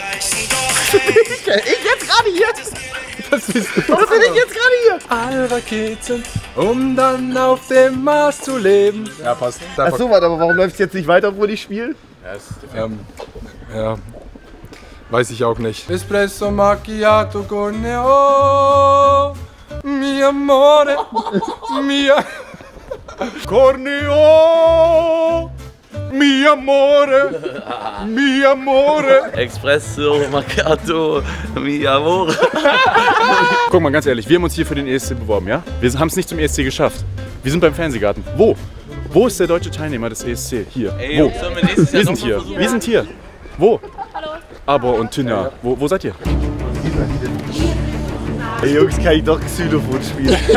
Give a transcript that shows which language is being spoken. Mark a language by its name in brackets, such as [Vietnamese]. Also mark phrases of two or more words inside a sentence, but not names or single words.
[German] Ich jetzt gerade hier! Das bist du. Was bin ich jetzt gerade hier? Alle Raketen, um dann auf dem Mars zu leben. Ja, passt. Achso, warte, aber warum läuft es jetzt nicht weiter, obwohl ich spiele? Ja, weiß ich auch nicht. [Italian] Espresso macchiato con neo, mi amore, mia corneo, mi amore, mi amore. Espresso Macchiato, mi amore. [German] Guck mal, ganz ehrlich, wir haben uns hier für den ESC beworben, ja? Wir haben es nicht zum ESC geschafft. Wir sind beim Fernsehgarten. Wo? Wo ist der deutsche Teilnehmer des ESC? Hier. Ey, Wo? Jungs, sollen wir nächstes Jahr Wir sind noch mal hier. versuchen? Wir sind hier. Wo? Hallo. Abo und Tünja. Wo seid ihr? Ey Jungs, kann ich doch Xylophon spielen.